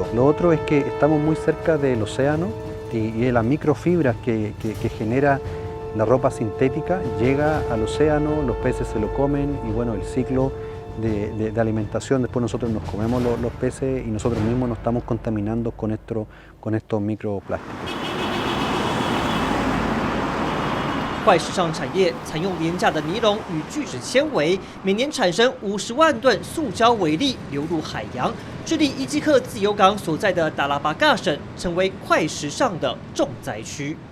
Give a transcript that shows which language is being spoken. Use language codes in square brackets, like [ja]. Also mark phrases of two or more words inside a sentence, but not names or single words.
[es] Lo otro es que estamos muy cerca del océano y de las microfibras que genera la ropa sintética llega al océano, los peces se lo comen y bueno, el ciclo de alimentación, después nosotros nos comemos los peces y nosotros mismos nos estamos contaminando con estos microplásticos. [zh] 快时尚产业采用廉价的尼龙与聚酯纤维，每年产生50万吨塑胶微粒流入海洋。智利伊基克自由港所在的达拉巴嘎省成为快时尚的重灾区。